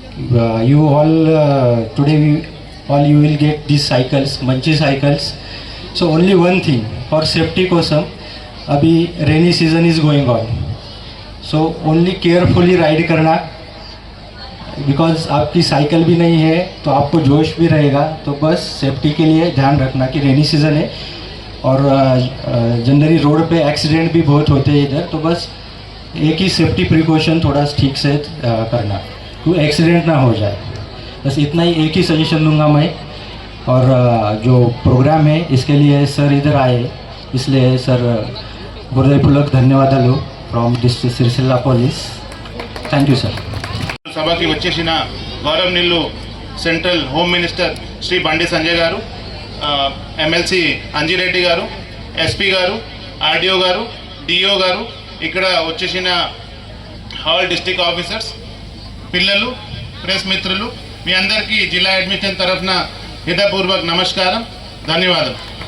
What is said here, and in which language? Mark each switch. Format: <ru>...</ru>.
<en>You all today you will get these cycles,</en> <te>manchi</te> <en>cycles. So only one thing, for safety</en> <te>kosam</te> <hi>abhi</hi> <en>rainy season is going on, so only carefully ride</en> <hi>karna, because आपकी cycle भी नहीं है तो आपको जोश भी रहेगा. तो बस सेफ्टी के लिए ध्यान रखना कि रेनी सीज़न है और जनरली रोड पे एक्सीडेंट भी बहुत होते हैं इधर. तो बस एक ही सेफ्टी प्रिकॉशन थोड़ा ठीक से करना, तो एक्सीडेंट ना हो जाए. बस इतना ही एक ही सजेशन दूंगा मैं. और जो प्रोग्राम है इसके लिए सर इधर आए, इसलिए सर हृदयपूर्वक धन्यवाद</hi> <en>from district</en> <hi>Sircilla police.</hi> <en>Thank you sir.</en> <te>సభకి వచ్చేసిన గౌరవనీయులు central home minister Shri Bandi Sanjay గారు, ఎమ్మెల్సీ అంజిరెడ్డి గారు, ఎస్పీ గారు, ఆర్డీఓ గారు, డిఓ గారు, ఇక్కడ వచ్చేసిన ఆల్ డిస్ట్రిక్ట్ ఆఫీసర్స్, పిల్లలు, ప్రెస్ మిత్రులు, మీ అందరికీ జిల్లా అడ్మిషన్ తరఫున హృదయపూర్వక నమస్కారం, ధన్యవాదం.</te>